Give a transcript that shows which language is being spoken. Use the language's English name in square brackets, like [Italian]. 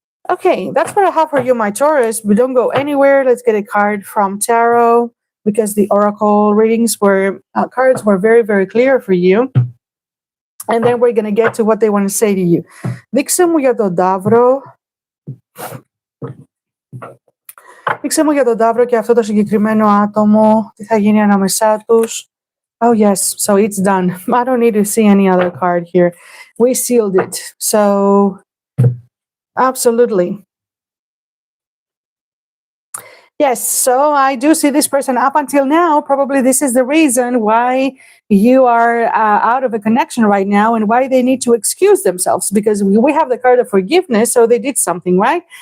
[English] Okay, that's what I have for you, my Taurus. But don't go anywhere. Let's get a card from Tarot. because the oracle readings were cards were very, very clear for you. And then we're going to get to what they want to say to you. [Greek] Δείξε μου για τον Ταύρο. Δείξε μου για τον Ταύρο και αυτό το συγκεκριμένο άτομο. Τι θα γίνει ανάμεσά τους. [English] Oh, yes. So it's done. I don't need to see any other card here. We sealed it. So, absolutely. Yes, so I do see this person up until now. Probably this is the reason why you are out of a connection right now and why they need to excuse themselves, because we have the card of forgiveness, so they did something, right?